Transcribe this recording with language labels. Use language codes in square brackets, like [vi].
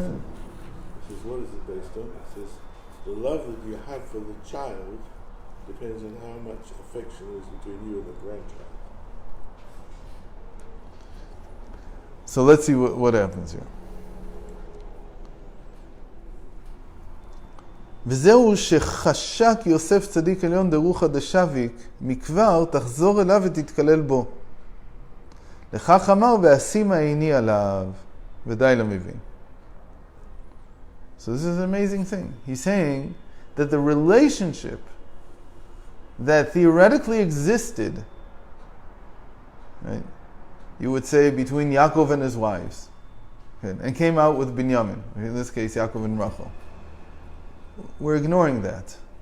[en] It says, what is it based on? It says, the love that you have for the child depends on how much affection there is between you and the grandchild. So let's see what happens here. [he] וזהו שחשק יוסף צדיק עליון דרוחא דשביק מכבר תחזור אליו ותתקלל בו. לכך אמר ואשימה עיני עליו ודי למבין. [en] So this is an amazing thing. He's saying that the relationship that theoretically existed, right, you would say between Yaakov and his wives, okay, and came out with Binyamin, in this case Yaakov and Rachel. We're ignoring that.